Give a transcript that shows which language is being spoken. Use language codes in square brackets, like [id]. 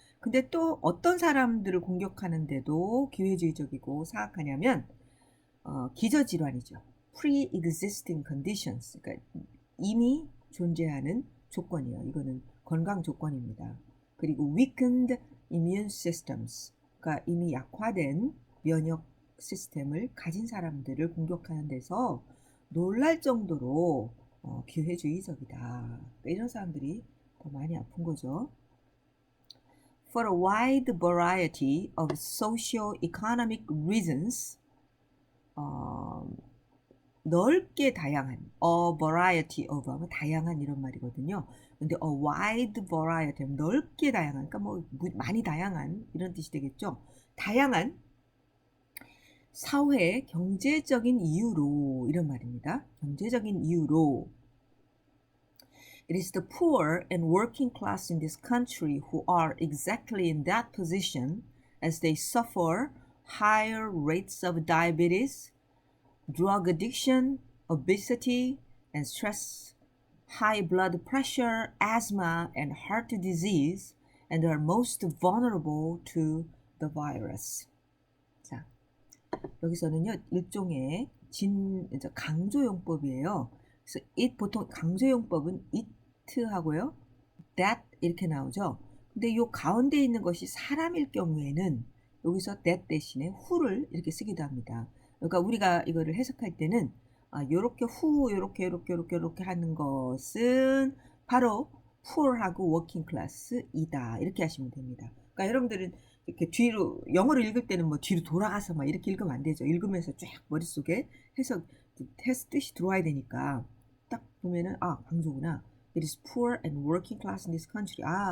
[ko] 근데 또 어떤 사람들을 공격하는데도 기회주의적이고 사악하냐면 기저질환이죠. [en] pre-existing conditions. [ko] 그러니까 이미 존재하는 조건이에요. 이거는 건강 조건입니다. [en] 그리고 weakened immune systems. [ko] 그러니까 이미 약화된 면역 시스템을 가진 사람들을 공격하는 데서 놀랄 정도로 기회주의적이다. 그러니까 이런 사람들이 더 많이 아픈 거죠. [en] For a wide variety of socio-economic reasons, [ko] 넓게 다양한, [en] a variety of [ko] 하면 다양한 이런 말이거든요. 근데 [en] a wide variety [ko] 넓게 다양한, 그러니까 뭐 많이 다양한 이런 뜻이 되겠죠. 다양한 사회 경제적인 이유로 이런 말입니다. 경제적인 이유로 [en] It is the poor and working class in this country who are exactly in that position as they suffer higher rates of diabetes, drug addiction, obesity, and stress, high blood pressure, asthma, and heart disease, and are most vulnerable to the virus. [ko] 자, 여기서는요, 일종의 강조용법이에요. 그래서 보통 강조용법은 it하고요, that 이렇게 나오죠. 근데 이 가운데 있는 것이 사람일 경우에는 여기서 that 대신에 who를 이렇게 쓰기도 합니다. 그러니까 우리가 이거를 해석할 때는 요렇게 요렇게 하는 것은 바로 poor하고 working class이다. 이렇게 하시면 됩니다. 그러니까 여러분들은 이렇게 뒤로 영어를 읽을 때는 뭐 뒤로 돌아가서 막 이렇게 읽으면 안 되죠. 읽으면서 쫙 머릿속에 뜻이 들어와야 되니까 딱 보면은 강조구나. [en] It is poor and working class in this country.